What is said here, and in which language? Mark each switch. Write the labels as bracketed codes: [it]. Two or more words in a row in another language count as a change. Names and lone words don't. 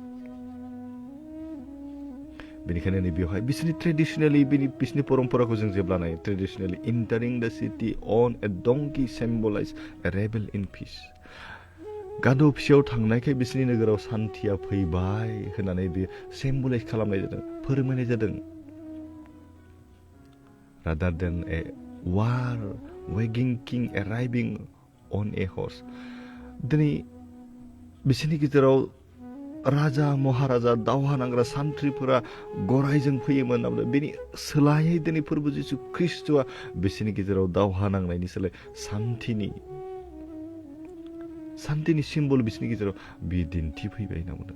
[brx] बेनिखायनो नै बेवहाय बिसोरनि ट्रेडिसनेलि बिसोरनि परम्पराखौ जों जेब्ला नायो ट्रेडिसनेलि [en] entering the city on a donkey symbolize a rebel in peace. [brx] गाद' फिसायाव थांनायखाय बिसोरनि नोगोराव सान्थिया फैबाय होननानै बे सिम्बलाइज खालामनाय जादों फोरमायनाय जादों। [en] rather than a war waging king arriving on a horse। [brx] दिनै बिसोरनि गेजेराव राजा महाराजा दावहा नांग्रा सान्थ्रिफोरा गरायजों फैयोमोन होनना बेनि सोलायै दिनै फोरबो जिसु ख्रिस्ट'आ बिसोरनि गेजेराव दावहा नांनायनि सोलाय सान्थिनि सिम्बल बिसोरनि गेजेराव बि दिन्थिफैबाय होनना बुंदों।